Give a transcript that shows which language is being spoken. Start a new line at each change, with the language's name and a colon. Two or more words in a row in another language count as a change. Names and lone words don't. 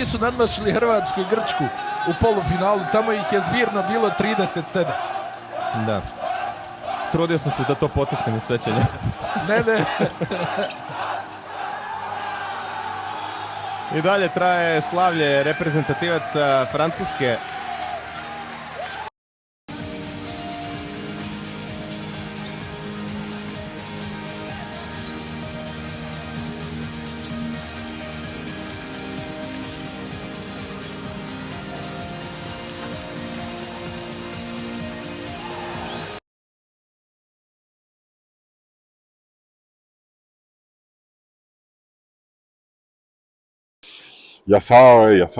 Serbian: Nisu nadmašili Hrvatsku i Grčku u polufinalu, tamo ih je zbirno bilo 37. Da. Trudio sam se da to potisnem iz sećanja. Ne. I dalje traje slavlje reprezentativaca Francuske.
French: Il y a ça, ouais, il y a ça.